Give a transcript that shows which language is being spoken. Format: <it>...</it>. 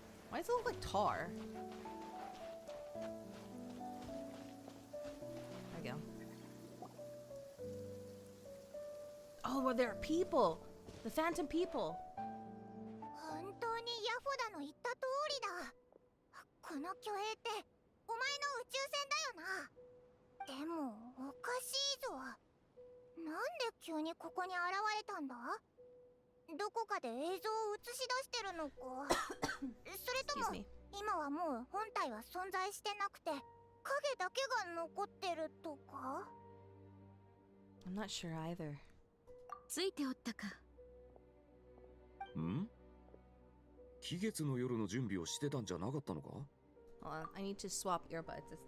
<en>Why does it look like tar? There we go. Oh, well, there are people! The phantom people!</en> <ja>本当にヤフダの言った通りだ。この巨兵ってお前の宇宙船だよな。でもおかしいぞ。なんで急にここに現れたんだ？どこかで映像を映し出してるのか。それとも今はもう本体は存在してなくて影だけが残ってるとか？</ja> <en>I'm not sure either.</en> <ja>ついておったか。ん？期月の夜の準備をしてたんじゃなかったのか？</ja> <en>Hold on, I need to swap earbuds.</en>